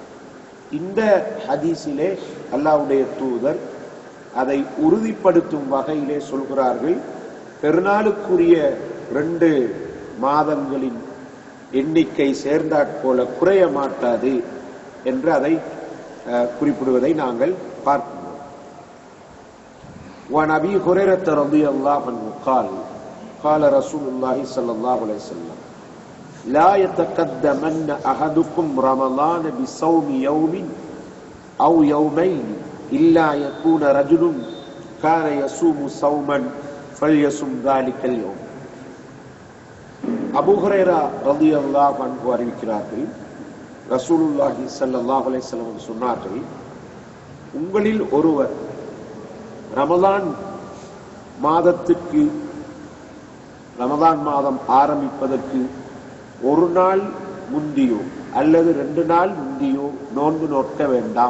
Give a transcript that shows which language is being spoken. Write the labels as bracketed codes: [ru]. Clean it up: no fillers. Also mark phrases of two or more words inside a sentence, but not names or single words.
[ta] இந்த ஹதீஸிலே அல்லாஹ்வுடைய தூதர் அதை உறுதிப்படுத்தும் வகையிலே சொல்கிறார்கள், பெருநாளுக்குரிய 2 மாதங்களின் எண்ணிக்கை சேர்ந்தாற்போல குறைய மாட்டாது என்று அதை குறிப்பிடுவதை நாங்கள் பார்க்கிறோம். [ar] وعن أبي هريرة رضي الله عنه قال قال رسول الله صلى الله عليه وسلم لا يتقدمن أحدكم رمضان بصوم يوم أو يومين إلا يكون رجل كان يصوم صوما فليصم ذلك اليوم. [ta] அபூ ஹுரைரா [ar] رضي الله عنه [ta] அறிவிக்கிறார்கள், [ar] رسول الله صلى الله عليه وسلم [ta] சொன்னார்கள், உங்களில் ஒருவர் ரமலான் மாதம் ஆரம்பிப்பதற்கு 1 நாள் முந்தியோ அல்லது 2 நாள் முந்தியோ நோன்பு நோக்க வேண்டாம்.